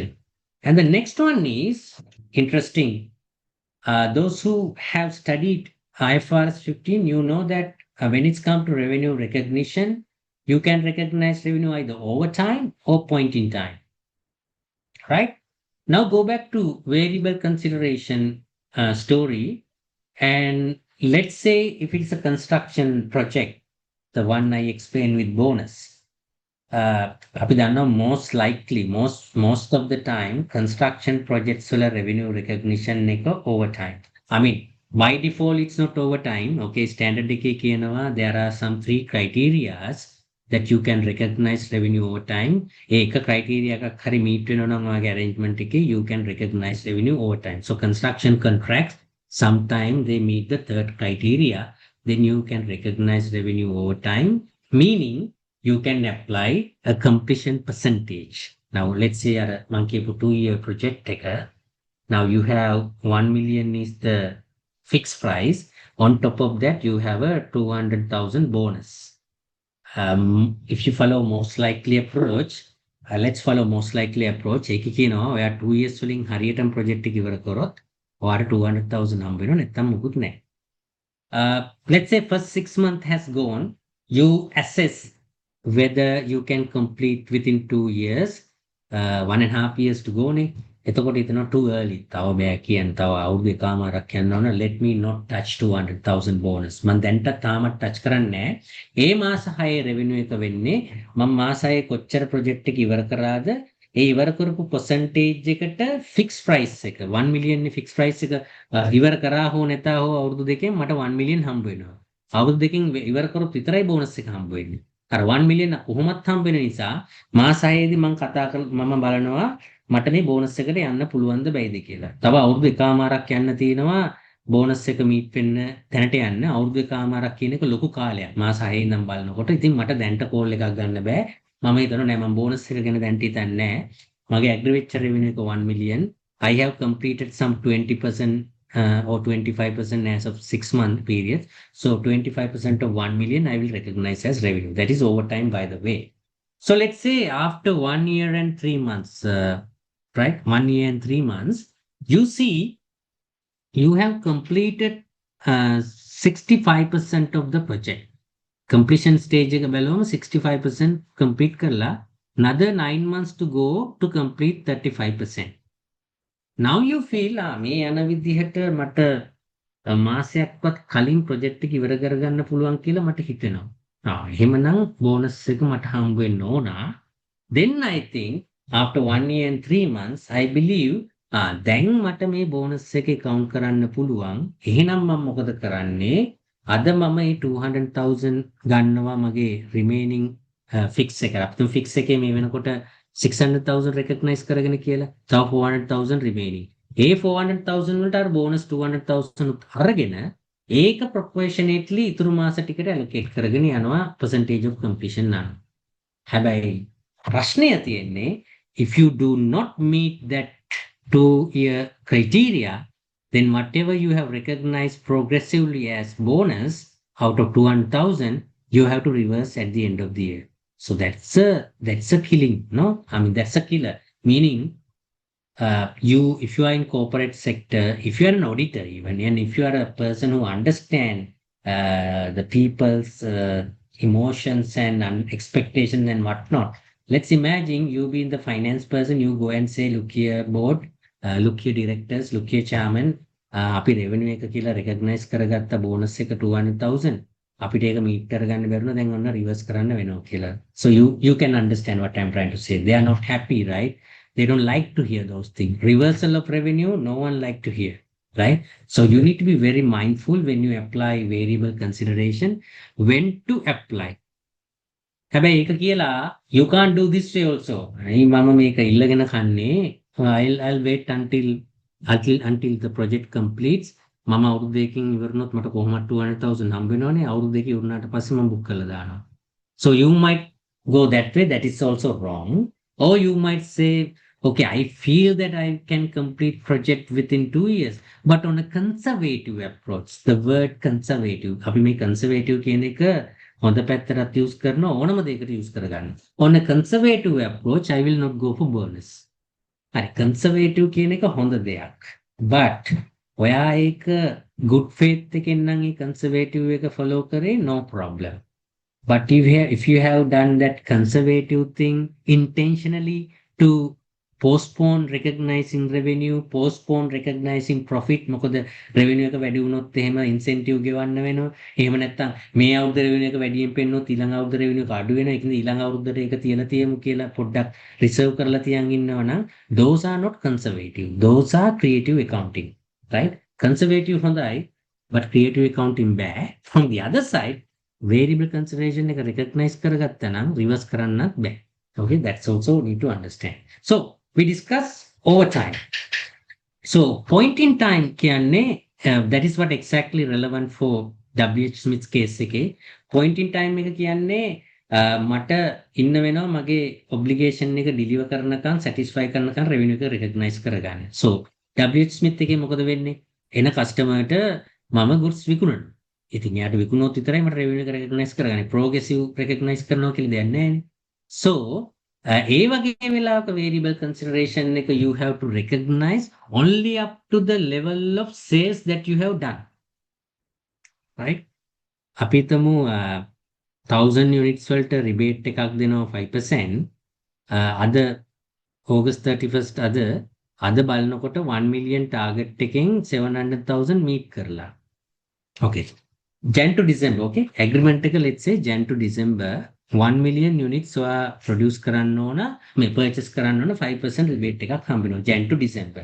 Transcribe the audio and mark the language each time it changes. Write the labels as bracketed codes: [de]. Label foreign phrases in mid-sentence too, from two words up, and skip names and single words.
[en] And the next one is interesting. Those who have studied IFRS 15, you know that when it's come to revenue recognition, you can recognize revenue either over time or point in time, right? Now go back to variable consideration story. And let's say if it's a construction project, the one I explained with bonus, [si] අපි දන්නවා [en] most likely, most of the time, construction projects වල revenue recognition එක overtime. I mean, by default, it's not overtime. Okay, [si] standard එකේ කියනවා [en] there are some 3 criterias that you can recognize revenue over time. [si] එක criteria එකක් හරි meet වෙනවා නම් ඔයාගේ arrangement එකේ [en] you can recognize revenue over time. So construction contracts, sometimes they meet the third criteria, then you can recognize revenue over time, meaning you can apply a completion percentage. Now, let's say a monkey for 2-year project taker. Now you have 1 million is the fixed price. On top of that, you have a 200,000 bonus. If you follow most likely approach, let's follow most likely approach. [si] ඒක කියනවා ඔයා 2 years වලින් හරියටම project එක ඉවර කරොත් ඔයාට 200,000 හම්බ වෙනවා නැත්නම් මුකුත් නැහැ. [en] Let's say first 6 months has gone, you assess whether you can complete within 2 years, 1.5 years to go නේ. [si] එතකොට හිතනවා [en] too early. [si] තව බෑ කියන්න තව අවුරුදු එකමාරක් යන්න ඕන. [en] Let me not touch 200,000 bonus. [si] මම දැන්ට තාමත් touch කරන්නේ නැහැ. ඒ මාස 6 revenue එක වෙන්නේ මම මාස 6 කොච්චර project එක ඉවර කරාද ඒ ඉවර කරපු percentage එකට [en] fixed price [si] එක 1 million නේ [en] fixed price [si] එක ඉවර කරා හෝ නැතා හෝ අවුරුදු දෙකෙන් මට 1 million හම්බ වෙනවා. අවුරුදු දෙකෙන් ඉවර කරොත් විතරයි bonus එක හම්බ වෙන්නේ. අර 1 million කොහොමත් හම්බ වෙන නිසා මාස 6 දී මම බලනවා මට මේ bonus එකට යන්න පුළුවන්ද බැයිද කියලා. තව අවුරුදු එකමාරක් යන්න තියෙනවා bonus එක meet වෙන්න තැනට යන්න. අවුරුදු එකමාරක් කියන එක ලොකු කාලයක්. මාස 6 ඉඳන් බලනකොට ඉතින් මට දැන්ට call එකක් ගන්න බෑ. මම හිතනවා නෑ මම bonus එක ගැන දැන්ට හිතන්නේ නෑ. මගේ [en] agriculture revenue [si] එක 1 million. [en] I have completed some 20% or 25% as of 6-month period. So 25% of 1 million I will recognize as revenue. That is overtime, by the way. So let's say after 1 year and 3 months, right? 1 year and 3 months, you see you have completed 65% of the project. Completion stage [si] එක බලවම [en] 65% complete කරලා another 9 months to go to complete 35%. Now you feel [si] මේ යන විදිහට මට මාසයක්වත් කලින් project එක ඉවර කරගන්න පුළුවන් කියලා මට හිතෙනවා. එහෙමනම් bonus එක මට හම්බ වෙන්න ඕන. [en] Then I think after 1 year and 3 months, I believe [si] දැන් මට මේ bonus එක count කරන්න පුළුවන්. එහෙනම් මම මොකද කරන්නේ? අද මම මේ 200,000 ගන්නවා මගේ [en] remaining fix [si] එක. අපිට fix එකේ මේ වෙනකොට 600,000 recognize කරගෙන කියලා. තව 400,000 remaining. ඒ 400,000 වලට අර බෝනස් 200,000 උත් අරගෙන ඒක ප්‍රොපෝෂනේට්ලි ඉතුරු මාස ටිකට ඇලොකේට් කරගෙන යනවා [en] percentage of completion [si] අනුව. හැබැයි ප්‍රශ්නය තියෙන්නේ [en] if you do not meet that 2-year criteria, then whatever you have recognized progressively as bonus out of 200,000, you have to reverse at the end of the year. So that's a killing, no? I mean, that's a killer. Meaning, if you are in corporate sector, if you are an auditor even, and if you are a person who understand the people's emotions and expectations and whatnot, let's imagine you being the finance person, you go and say, look here board, look here directors, look here chairman, [si] අපි revenue එක කියලා recognize කරගත්ත bonus එක 200,000 අපිට ඒක meet කරගන්න බැරුණා දැන් ඔන්න reverse කරන්න වෙනවා කියලා. [en] So you can understand what I'm trying to say. They are not happy, right? They don't like to hear those things. Reversal of revenue, no one like to hear, right? So you need to be very mindful when you apply variable consideration, when to apply. [si] හැබැයි ඒක කියලා [en] you can't do this way also. [si] මම මේක ඉල්ලගෙන කන්නේ [en] I'll wait until the project completes. [si] මම අවුරුදු දෙකකින් ඉවරනොත් මට කොහොමද 200,000 හම්බ වෙනවනේ. අවුරුදු දෙක ඉවරනාට පස්සේ මම බුක් කරලා දානවා. [en] So you might go that way. That is also wrong. Or you might say, okay, I feel that I can complete project within 2 years, but on a conservative approach. The word conservative. [si] අපි මේ conservative කියන එක හොඳ පැත්තට use කරන ඕනම දෙයකට use කරගන්න. [en] On a conservative approach, I will not go for bonus. [si] හරි conservative කියන එක හොඳ දෙයක්. But ඔයා ඒක [en] good faith [si] එකෙන් නම් ඒ conservative එක follow කරේ [en] no problem. But if you have done that conservative thing intentionally to postpone recognizing revenue, postpone recognizing profit, [si] මොකද revenue එක වැඩි වුණොත් එහෙම incentive ගෙවන්න වෙනවා. එහෙම නැත්නම් මේ අවුරුද්ද revenue එක වැඩියෙන් පෙන්නොත් ඊළඟ අවුරුද්ද revenue එක අඩු වෙනවා. ඒකද ඊළඟ අවුරුද්දට ඒක තියමු කියලා පොඩ්ඩක් reserve කරලා තියන් ඉන්නවා නම් [en] those are not conservative. Those are creative accounting, right? Conservative හොඳයි, but creative accounting bad. From the other side, variable consideration [si] එක recognize කරගත්තා නම් reverse කරන්නත් බෑ. [en] Okay, that's also need to understand. So we discuss over time. So point in time කියන්නේ that is what exactly relevant for WH Smith's case එකේ. Point in time [si] එක කියන්නේ මට ඉන්න වෙනවා මගේ obligation එක deliver කරනකන් satisfy කරනකන් revenue එක recognize කරගන්න. So WH Smith එකේ මොකද වෙන්නේ? එන කස්ටමර්ට මම goods විකුණනවා. ඉතින් යාට විකුණුවොත් විතරයි මට revenue එක recognize කරගන්න. [en] progressive recognize [si] කරනවා කියලා දෙයක් නැහැ. [en] So [si] ඒ වගේ වෙලාවක [en] variable consideration එක you have to recognize only up to the level of sales that you have done, right? [si] අපි තමු 1000 units වලට rebate එකක් දෙනවා 5%. අද August 31st අද බලනකොට 1 million target එකෙන් 700,000 meet කරලා. [en] Okay. Jan to December, okay? Agreement එක let's say Jan to December 1 million units produce [si] කරන්න ඕන, මේ purchase කරන්න ඕන [en] 5% rebate [si] එකක් හම්බ වෙනවා [en] Jan to December.